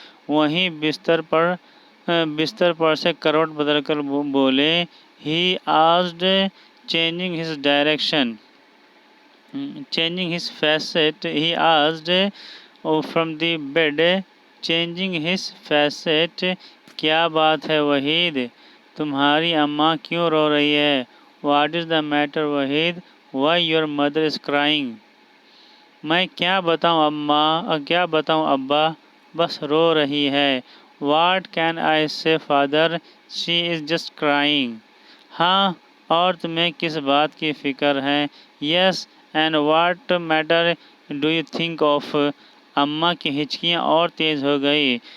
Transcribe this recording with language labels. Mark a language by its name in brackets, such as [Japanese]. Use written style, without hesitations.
[Urdu] وہیں بستر پر سے کروٹ بدل کر بولے. [English] He asked, changing his direction. Changing his facet, he asked from the bed, changing his facet. [Urdu] کیا بات ہے وحید؟ تمہاری اماں کیوں رو رہی ہے؟ [English] What is the matter Waheed? Why your mother is crying? [Urdu] میں کیا بتاؤں ابا، بس رو رہی ہے. [English] What can I say father? She is just crying. [Urdu] ہاں، اور تمہیں کس بات کی فکر ہے؟ [English] Yes, and what matter do you think of? [Urdu] اماں کی ہچکیاں اور تیز ہو گئی.